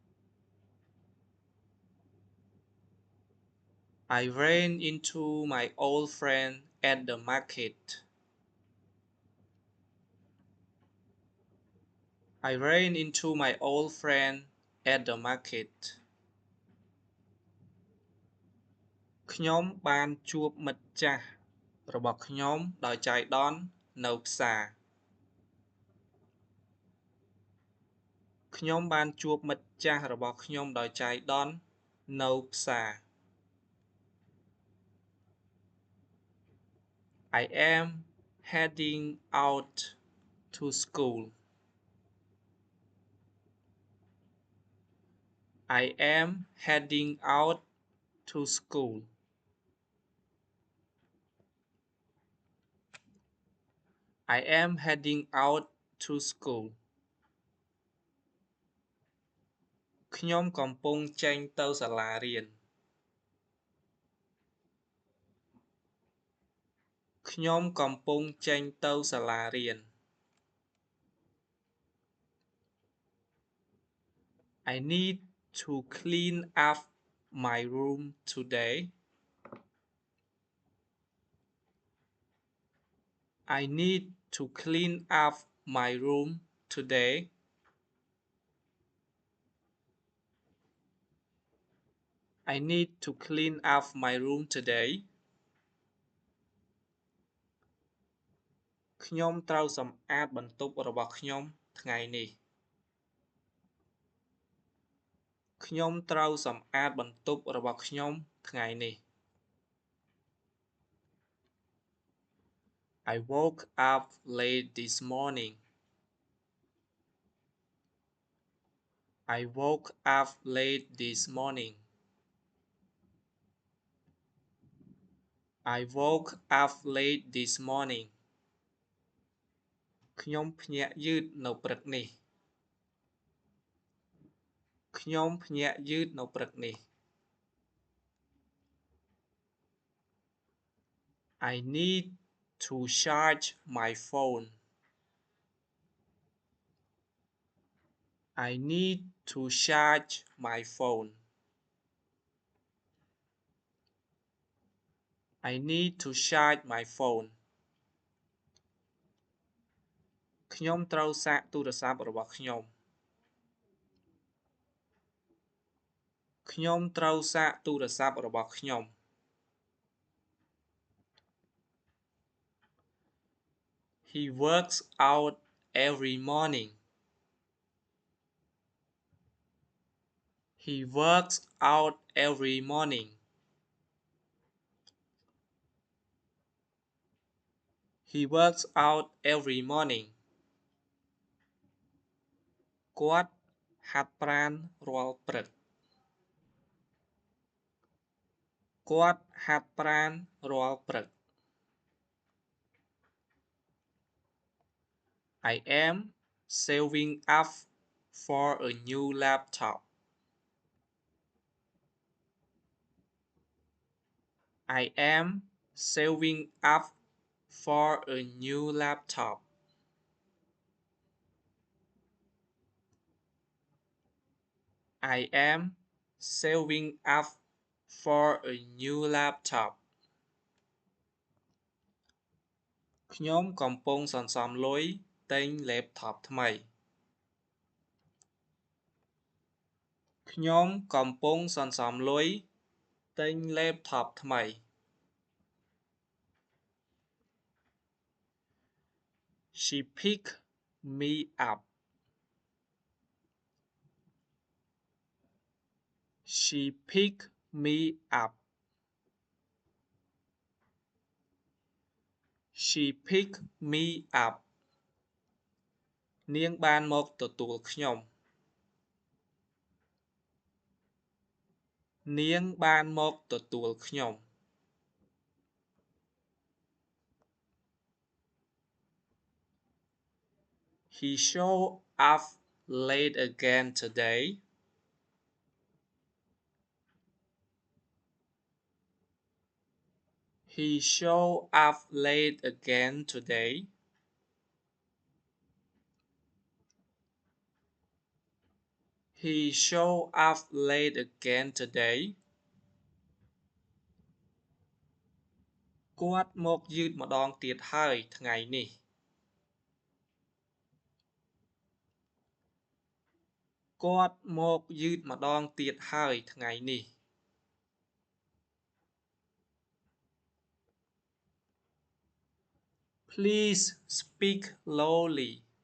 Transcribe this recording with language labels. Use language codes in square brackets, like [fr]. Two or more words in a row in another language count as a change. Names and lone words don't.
[en] I ran into my old friend at the market. I ran into my old friend at the market. [km] ខ្ញុំបានជួបមិត្តចាស់របស់ខ្ញុំដោយចៃដន្យនៅផ្សារ ខ្ញុំបានជួបមិត្តចាស់របស់ខ្ញុំដោយចៃដន្យនៅផ្សារ [en] I am heading out to school. I am heading out to school. I am heading out to school. [km] ខ្ញុំកំពុងចេញទៅសាលារៀន ខ្ញុំកំពុងចេញទៅសាលារៀន [en] I need to clean up my room today. I need to clean up my room today. I need to clean up my room today. [km] ខ្ញុំត្រូវសម្អាតបន្ទប់របស់ខ្ញុំថ្ងៃនេះ ខ្ញុំត្រូវសម្អាតបន្ទប់របស់ខ្ញុំថ្ងៃនេះ [en] I woke up late this morning. I woke up late this morning. I woke up late this morning. [km] ខ្ញុំភ្ញាក់យឺតនៅព្រឹកនេះ ខ្ញុំភ្ញាក់យឺតនៅព្រឹកនេះ [en] I need to charge my phone. I need to charge my phone. I need to charge my phone. [km] ខ្ញុំត្រូវសាកទូរស័ព្ទរបស់ខ្ញុំ ខ្ញុំត្រូវសាកទូរស័ព្ទរបស់ខ្ញុំ [en] He works out every morning. He works out every morning. He works out every morning. [km] គាត់ហាត់ប្រាណរាល់ព្រឹក គាត់ហាត់ប្រាណរាល់ព្រឹក [en] I am saving up for a new laptop. I am saving up for a new laptop. I am saving up for a new laptop. [km] ខ្ញុំកំពុងសន្សំលុយទិញ laptop ថ្មី ខ្ញុំកំពុងសន្សំលុយទិញ laptop ថ្មី [en] She picked me up. She picked me up. She picked me up. [km] នាងបានមកទទួលខ្ញុំ នាងបានមកទទួលខ្ញុំ [en] He showed up late again today. He showed up late again today. He showed up late again today. [km] គាត់មកយឺតម្ដងទៀតហើយថ្ងៃនេះ គាត់មកយឺតម្ដងទៀតហើយថ្ងៃនេះ [en] Please speak slowly.